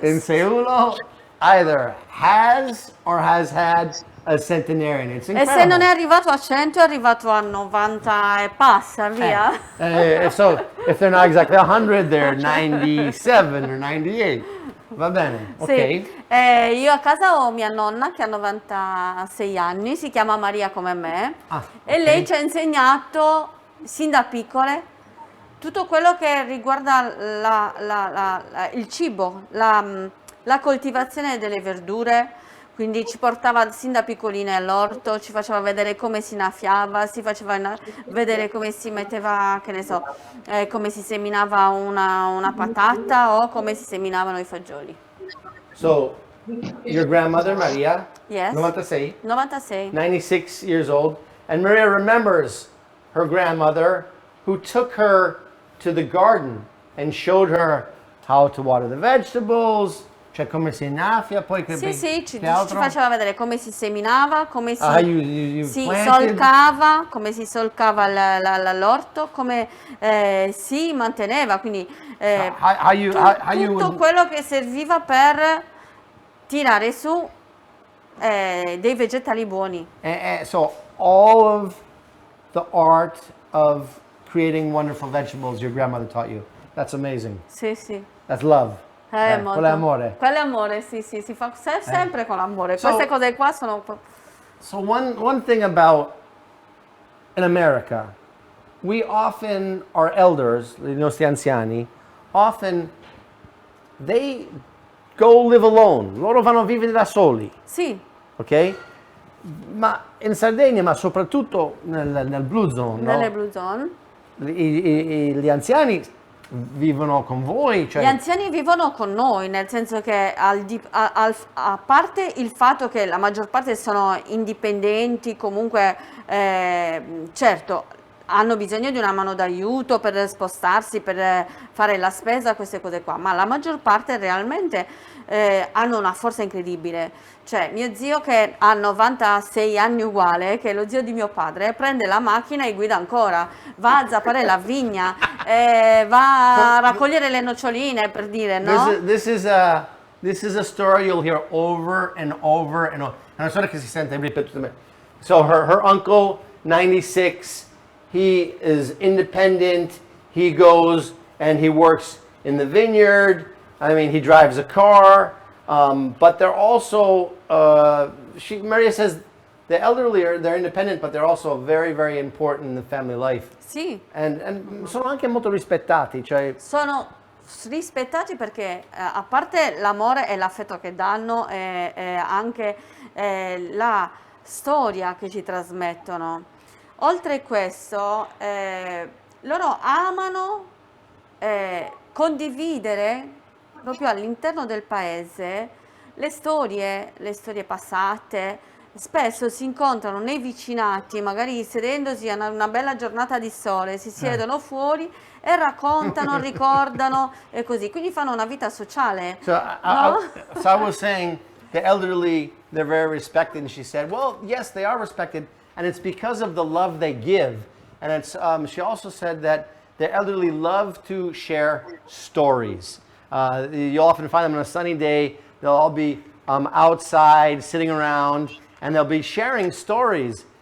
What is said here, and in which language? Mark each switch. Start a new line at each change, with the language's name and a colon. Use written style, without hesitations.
English: in Seulo either has or has had a centenarian. It's
Italian: E
English: incredible.
Italian: se non è arrivato a 100 è arrivato a 90 e passa, via.
English: So, if they're not exactly 100, they're 97 or 98.
Italian: Va bene, ok. Sì. Io a casa ho mia nonna che ha 96 anni, si chiama Maria come me, Ah, e ok. lei ci ha insegnato sin da piccole tutto quello che riguarda il cibo, la coltivazione delle verdure. Quindi ci portava sin da piccoline all'orto, ci faceva vedere come si innaffiava, si faceva vedere come si metteva, che ne so, come si seminava una patata o come si seminavano i fagioli.
English: So, your grandmother, Maria, Yes. 96, 96. 96 years old, and Maria remembers her grandmother who took her to the garden and showed her how to water the vegetables,
Italian: cioè come si innaffia, poi che Sì, ci che altro? faceva vedere come si seminava, come si,
English: you
Italian: si
English: planted?
Italian: solcava, come si solcava l'orto, come si manteneva, quindi
English: How you
Italian: tutto
English: would,
Italian: quello che serviva per tirare su dei vegetali buoni.
English: so all of the art of creating wonderful vegetables your grandmother taught you. That's amazing.
Italian: Sì.
English: That's love.
Italian: Molto. Quello è amore. Quello è amore, sì, si fa sempre con l'amore.
English: So-
Italian: Queste cose qua sono...
English: So one thing about in America, we often, our elders,
Italian: i nostri anziani,
English: often they go live alone.
Italian: Loro vanno a vivere da soli, Sì, ok? Ma in Sardegna, ma soprattutto nel Blue Zone, no? nelle Blue Zone. gli anziani vivono con voi, cioè Gli anziani vivono con noi, nel senso che a parte il fatto che la maggior parte sono indipendenti, comunque certo hanno bisogno di una mano d'aiuto per spostarsi, per fare la spesa, queste cose qua, ma la maggior parte realmente hanno una forza incredibile. Cioè, mio zio che ha 96 anni uguale, che è lo zio di mio padre, prende la macchina e guida ancora, va a zappare la vigna, va a raccogliere le noccioline, per dire, no?
English: this is a story you'll hear over and over and over.
Italian: È una storia che si sente ripetutamente.
English: So her uncle, 96, he is independent, he goes and he works in the vineyard, I mean, he drives a car, but they're also, Maria says, the elderly they're independent, but they're also very, very important in the family life.
Italian: Sì. And sono anche molto rispettati, cioè Sono rispettati perché a parte l'amore e l'affetto che danno e anche la storia che ci trasmettono. Oltre a questo, loro amano condividere proprio all'interno del paese le storie passate. Spesso si incontrano nei vicinati, magari sedendosi a una bella giornata di sole, si siedono fuori e raccontano, ricordano e così. Quindi fanno una vita sociale.
English: So so I was saying the elderly, they're very respected, and she said, well, yes, they are respected, and it's because of the love they give. And it's she also said that the elderly love to share stories. You'll often find them on a sunny day. They'll all be outside, sitting around, and they'll be sharing stories.